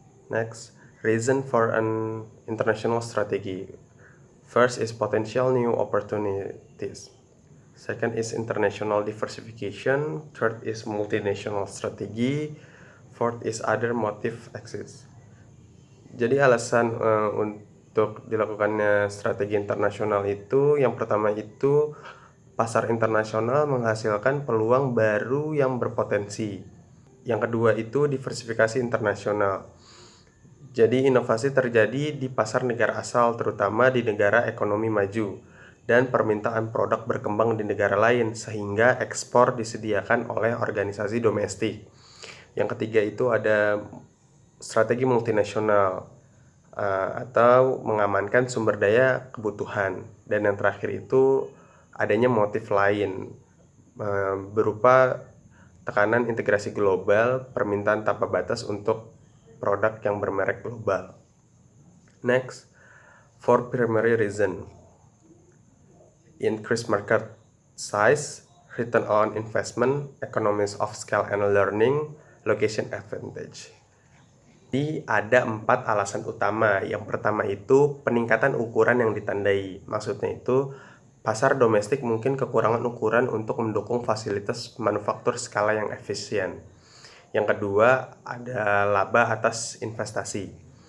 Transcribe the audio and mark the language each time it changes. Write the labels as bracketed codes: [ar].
[en] Next, reason for an international strategy. First is potential new opportunities. Second is international diversification. Third is multinational strategy. Fourth is other motive axis. [id] Jadi alasan untuk dilakukannya strategi internasional itu, yang pertama itu pasar internasional menghasilkan peluang baru yang berpotensi. Yang kedua itu diversifikasi internasional. Jadi inovasi terjadi di pasar negara asal, terutama di negara ekonomi maju, dan permintaan produk berkembang di negara lain, sehingga ekspor disediakan oleh organisasi domestik. Yang ketiga itu ada strategi multinasional, atau mengamankan sumber daya kebutuhan. Dan yang terakhir itu adanya motif lain, berupa tekanan integrasi global, permintaan tanpa batas untuk produk yang bermerek global. [en] Next, for primary reason: increase market size, return on investment, economies of scale and learning, location advantage. [id] Jadi ada 4 alasan utama. Yang pertama itu peningkatan ukuran yang ditandai. Maksudnya itu pasar domestik mungkin kekurangan ukuran untuk mendukung fasilitas manufaktur skala yang efisien. Yang kedua, ada laba atas investasi.